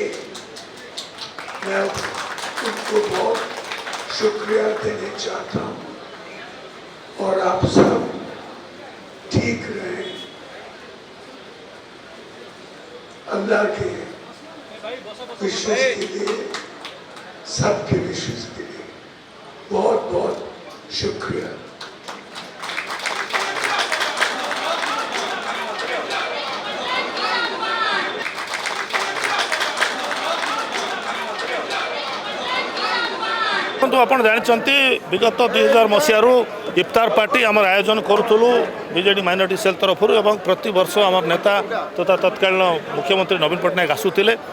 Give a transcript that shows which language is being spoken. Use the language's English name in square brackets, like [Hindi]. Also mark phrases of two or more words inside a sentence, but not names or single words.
[Hindi] मैं उनको बहुत शुक्रिया देना चाहता हूँ और आप सब ठीक रहें। अल्लाह के विश्वास के लिए, सबके विश्वास के लिए बहुत बहुत शुक्रिया। [Odia] ଆପଣ ଜାଣିଛନ୍ତି ବିଗତ 2000 ମସିହାରୁ ଇଫତାର ପାର୍ଟି ଆମର ଆୟୋଜନ କରୁଥିଲୁ ବିଜେଡି ମାଇନରିଟି ସେଲ୍ ତରଫରୁ ଏବଂ ପ୍ରତିବର୍ଷ ଆମର ନେତା ତଥା ତତ୍କାଳୀନ ମୁଖ୍ୟମନ୍ତ୍ରୀ ନବୀନ ପଟ୍ଟନାୟକ ଆସୁଥିଲେ।